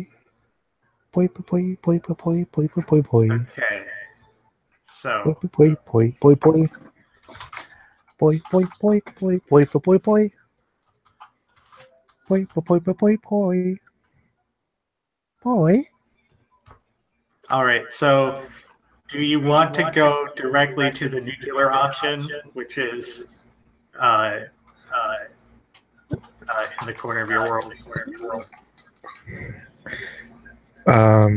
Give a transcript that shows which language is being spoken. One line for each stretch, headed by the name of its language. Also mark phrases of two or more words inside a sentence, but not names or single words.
English: Boy, boy, boy, boy, boy, boy, boy, boy, boy. Okay. Boy, So boy, boy, boy, boy. Boy, boy, boy, boy, boy, boy, boy. Boy, boy, boy, boy, boy. Boy. all right. So do you want to go directly to the nuclear option, which is uh, in the corner of your world? Um,